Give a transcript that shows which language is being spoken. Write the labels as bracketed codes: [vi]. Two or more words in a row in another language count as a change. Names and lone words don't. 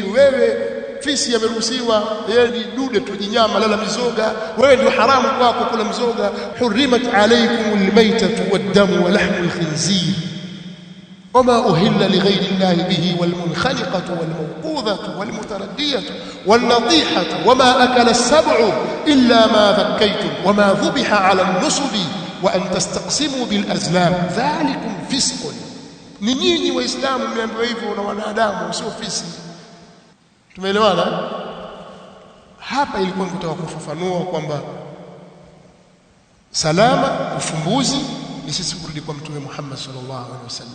[sw] Wewe fisi yameruhusiwa, yeye ni dude tu, jinyama, lala mizoga. Wewe ndio haramu kwako kula mzoga. [ar] حرمت عليكم الميتة والدم ولحم الخنزير وما أهل لغير الله به والمنخنقة والموقوذة والمتردية والنطيحة وما أكل السبع إلا ما ذكيتم وما ذبح على النصب وأن تستقسموا بالأزلام ذلكم فسق. [sw] Ni nyinyi Waislamu mmeambiwa hivyo na wanadamu, sio fisi. Tumeelewana? Hapa ilikuwa nikutaka kufafanua kwamba salama, ufumbuzi ni sisi kurudi kwa mtume Muhammad [ar] صلى الله عليه وسلم.